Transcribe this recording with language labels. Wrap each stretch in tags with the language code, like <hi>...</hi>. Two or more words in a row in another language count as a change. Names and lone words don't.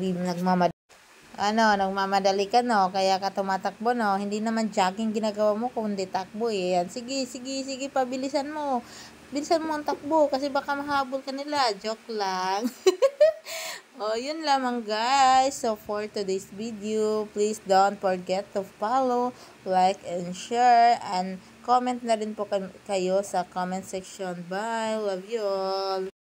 <tl>Nagmamadali ka, no? Kaya ka tumatakbo, no? Hindi naman jogging ginagawa mo, kundi takbo, Yan. Sige, pabilisan mo. Bilisan mo ang takbo kasi baka mahabol ka nila. Joke lang. Yun lamang guys.</tl> <en>So, for today's video, please don't forget to follow, like, and share, and comment</en> <tl>na rin po kayo sa</tl> <en>comment section. Bye! Love you all!</en>